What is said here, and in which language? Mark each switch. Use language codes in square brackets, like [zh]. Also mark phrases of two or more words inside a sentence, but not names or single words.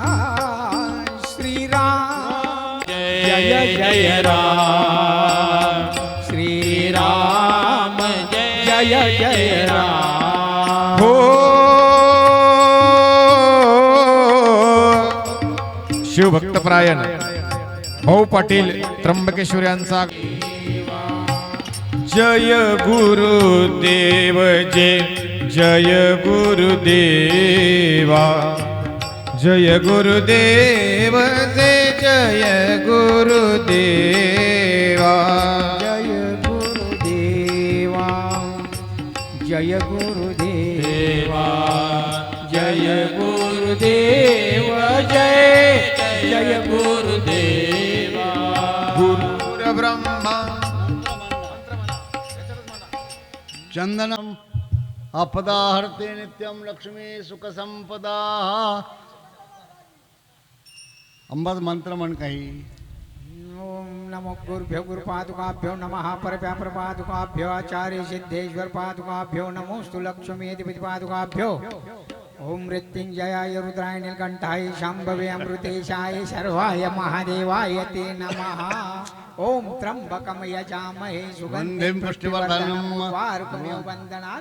[mr] श्रीराम जय जय राम श्रीराम जय जय राम हो शिवभक्तपरायण भाऊ पाटील त्र्यंबकेश्वर यांचा जय गुरुदेव जय गुरुदेवा जय गुरुदेव जय गुरुदेवा जय गुरुदेवा जय गुरुदेवा जय गुरुदेव जय जय गुरुदेवा [sa] गुरुर्ब्रह्मा चंदनम अपदाहर्ते नित्यम लक्ष्मी सुख संपदा [mr] अंबाच मंत्र म्हण काही [sa] ओम नमो गुरुभ्यो गुरुपादुकाभ्यो नमः परभ्या प्रपादुकाभ्यो आचार्य सिद्धेश्वर पादुकाभ्यो नमोस्तु लक्ष्मी पादुकाभ्यो ओम मृत्युंजयाय रुद्राय नीलकंठाय शांभवे अमृतेशाय सर्वाय महादेवाय ते नमः ओम त्र्यंबकम यजामहे सुगंधिं पुष्टिवर्धनम् वारुकमेव वन्दनात्